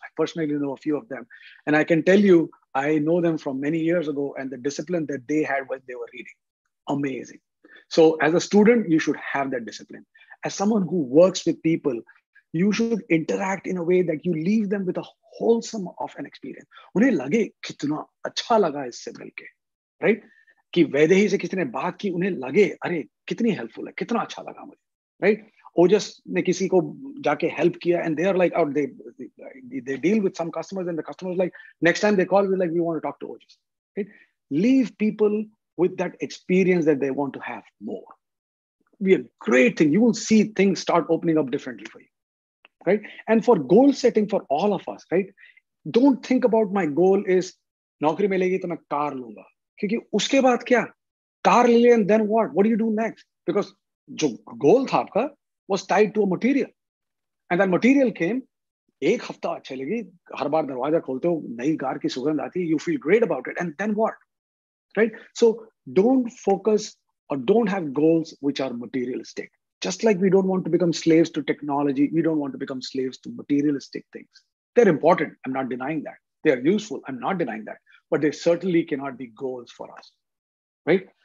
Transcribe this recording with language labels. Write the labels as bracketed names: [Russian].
[English] I personally know a few of them. And I can tell you, I know them from many years ago, and the discipline that they had when they were reading, amazing. So as a student, you should have that discipline. As someone who works with people, you should interact in a way that you leave them with a wholesome of an experience. [Hindi] उन्हें लगे कितना अच्छा लगा इससे मिलके, right? कि वैदेही से किसी ने बात की, उन्हें लगे अरे कितनी हेल्पफुल है, कितना अच्छा लगा मुझे, right? ओजस ने किसी को जाके हेल्प किया, [English] and they are like out, they deal with some customers, and the customers like next time they call, we like, we want to talk to Ojas, right? Leave people with that experience that they want to have more. Be a great thing. You will see things start opening up differently for you, right? And for goal setting for all of us, right? Don't think about my goal is [Hindi] नौकरी मिलेगी तो मैं car लूंगा, क्योंकि उसके बाद क्या, car ले लिया [English] and then what do you do next? Because [Hindi] जो goal था आपका [English] was tied to a material, and that material came. [Hindi] एक हफ्ता अच्छा लगी, हर बार दरवाजा खोलते हो नई कार की सुगंध आती है, [English] you feel great about it, and then what, [Hindi] right? [English] So don't focus or don't have goals which are materialistic. Just like we don't want to become slaves to technology, we don't want to become slaves to materialistic things. They're important, I'm not denying that. They are useful, I'm not denying that, but they certainly cannot be goals for us, right?